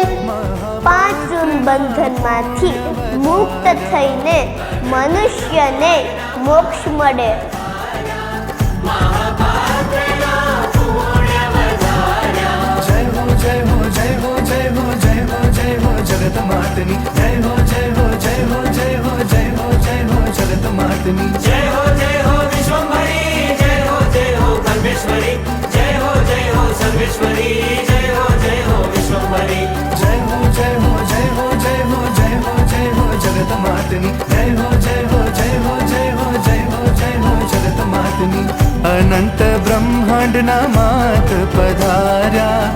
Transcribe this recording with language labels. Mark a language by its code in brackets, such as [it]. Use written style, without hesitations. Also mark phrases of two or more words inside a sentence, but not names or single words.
[gu] 5 ઋણ બંધનમાંથી મુક્ત થઈને મનુષ્યને મોક્ષ મળે. જગત માતની જય હો જય હો જય હો જય હો જય હો જય હો જગત માતની [hi] जय हो विश्वंभरी. जय हो कल्पेश्वरी. जय हो सर्वेश्वरी. जय हो विश्वंभरी. [gu] જય હો જય હો જય હો જય હો જય હો જય હો જગત માતની જય હો જય હો જય હો જય હો જય હો જય હો જગત માતની. અનંત બ્રહ્માંડના માત પધાર્યા.